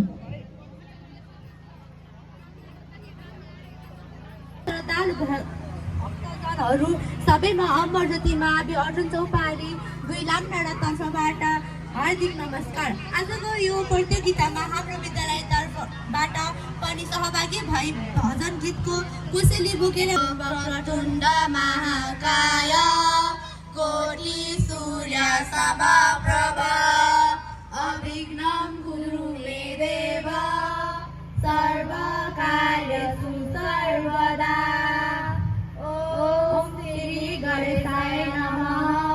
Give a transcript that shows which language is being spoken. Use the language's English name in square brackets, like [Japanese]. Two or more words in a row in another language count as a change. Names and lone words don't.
[Nepali] श्रद्धालु भक्तजनहरू सबैमा अमर ज्योति महावीर अर्जुन चौपारी गुइलाम डाँडा तर्फबाट हार्दिक नमस्कार। आजको यो प्रतियोगितामा हाम्रो विद्यालय तर्फबाट पनि सहभागी भई भजन गीतको कुशली बोकेर [Sanskrit] वक्रतुण्ड महाकाय कोटि सूर्य समप्रभ अविघ्नं कुरु मे देव सर्वकार्येषु सर्वदा। ओम श्री गणेशाय नमः।